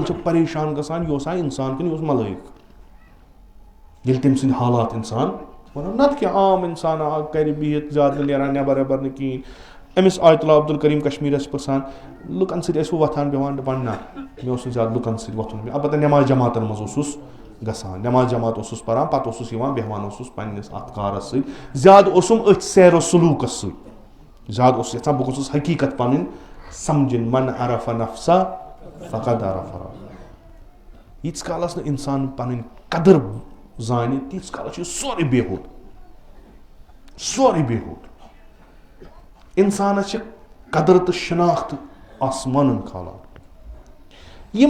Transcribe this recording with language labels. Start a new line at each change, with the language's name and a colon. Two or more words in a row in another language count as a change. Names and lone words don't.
Kashmiri: چھِ پریشان گژھان یہِ اوسا اِنسان کِنہٕ یہِ اوس ملٲیِک ییٚلہِ تٔمۍ سٕنٛدۍ حالات اِنسان وَنان نَتہٕ کیٛاہ عام اِنسان کَرِ بِہِتھ زیادٕ نہٕ نیران نٮ۪بر وٮ۪بر نہٕ کِہیٖنۍ أمِس آیت اللہ عبدالکریٖم کشمیٖرَس چھِ پرٛژھان لُکَن سۭتۍ ٲسوٕ وۄتھان بیٚہوان دَپان نہ مےٚ اوس نہٕ زیادٕ لُکَن سۭتۍ وۄتھُن البتہ نٮ۪ماز جماعتَن منٛز اوسُس گژھان نٮ۪ماز جماعت اوسُس پَران پَتہٕ اوسُس یِوان بیٚہوان اوسُس پنٛنِس اَتھ کارَس سۭتۍ زیادٕ اوسُم أتھۍ سیر و سلوٗکَس سۭتۍ زیادٕ اوسُس یَژھان بہٕ گوٚژھُس حقیٖقت پَنٕنۍ سَمجِنۍ
Arabic: من عرف نفسا فقد عرف ربہ
Kashmiri: ییٖتِس کالَس نہٕ اِنسان پَنٕنۍ قدٕر زانہِ تیٖتِس کالَس چھُ یہِ سورُے بےہوٗد سورُے بےہوٗد اِنسانَس چھِ قدر تہٕ شناخت آسمانَن کھالان یِم